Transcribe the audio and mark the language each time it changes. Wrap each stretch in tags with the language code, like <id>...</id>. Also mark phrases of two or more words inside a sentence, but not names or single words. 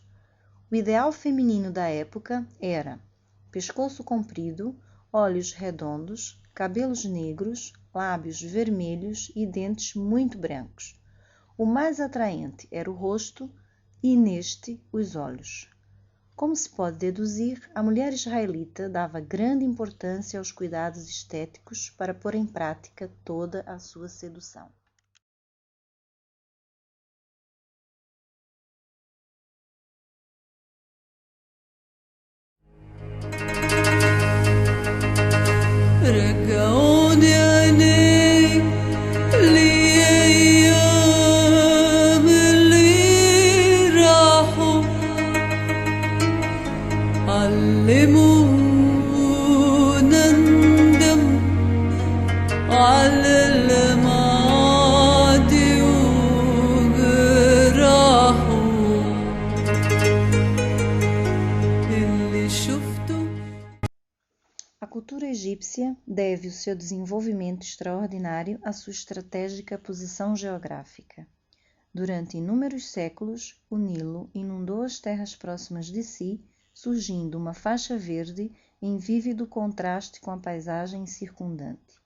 <pt>O ideal feminino da época era pescoço comprido, olhos redondos, cabelos negros, lábios vermelhos e dentes muito brancos. O mais atraente era o rosto e, neste, os olhos. Como se pode deduzir, a mulher israelita dava grande importância aos cuidados estéticos para pôr em prática toda a sua sedução.</pt> <ar>رجعوني عينيك لأيام اللي راحوا علمونا ندم على الماضي وجراحه اللي شفته.</ar> <pt>A cultura egípcia deve o seu desenvolvimento extraordinário à sua estratégica posição geográfica. Durante inúmeros séculos, o Nilo inundou as terras próximas de si, surgindo uma faixa verde em vívido contraste com a paisagem circundante.</pt>